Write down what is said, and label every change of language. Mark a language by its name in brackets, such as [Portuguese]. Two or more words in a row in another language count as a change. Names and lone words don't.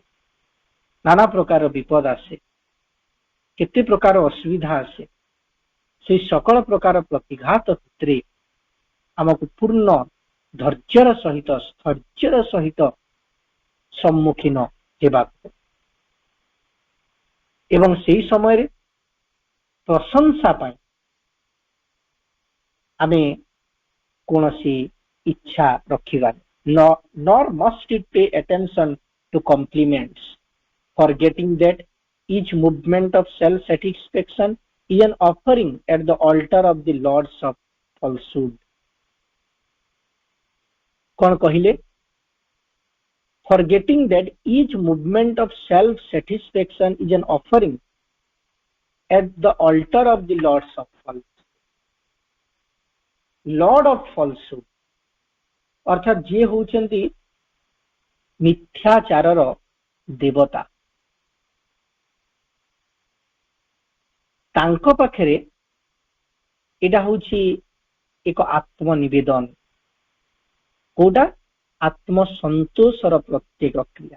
[Odia] ନାନା ପ୍ରକାର ବିପଦ ଆସେ, କେତେ ପ୍ରକାର ଅସୁବିଧା ଆସେ, ସେହି ସକଳ ପ୍ରକାର ପ୍ରତିଘାତ ଭିତରେ ଆମକୁ ପୂର୍ଣ୍ଣ ଧୈର୍ଯ୍ୟର ସହିତ ସ୍ଥୈର୍ଯ୍ୟର ସହିତ ସମ୍ମୁଖୀନ ହେବାକୁ ଏବଂ ସେହି ସମୟରେ ପ୍ରଶଂସା ପାଇଁ ଆମେ କୌଣସି ଇଚ୍ଛା ରଖିବାନି। [English] Nor must it pay attention to compliments, forgetting that each movement of self-satisfaction is an offering at the altar of the lords of falsehood. [Odia] କଉଣ କହିଲେ? [English] Forgetting that each movement of self-satisfaction is an offering at the altar of the lords of falsehood. Lord of falsehood [Odia] ଅର୍ଥାତ ଯେ ହେଉଛନ୍ତି ମିଥ୍ୟାଚାରର ଦେବତା, ତାଙ୍କ ପାଖରେ ଏଟା ହେଉଛି ଏକ ଆତ୍ମନିବେଦନ, କୋଟା ଆତ୍ମସନ୍ତୋଷର ପ୍ରତ୍ୟେକ କ୍ରିୟା।